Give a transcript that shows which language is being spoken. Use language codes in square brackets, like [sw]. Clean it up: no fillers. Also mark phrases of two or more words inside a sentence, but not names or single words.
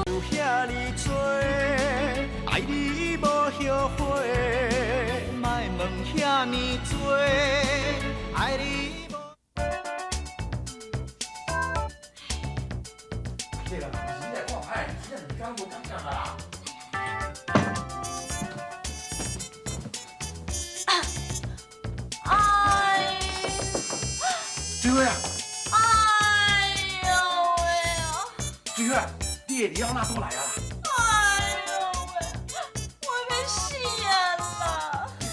[nan] 有遐尼多，爱你无后悔，莫问遐尼多，爱你无。对啦，你来看海，你来讲无感觉啦。水花啊！哎呦喂哦！水花，你的了哪都来啊啦？哎呦喂，我要死啊啦！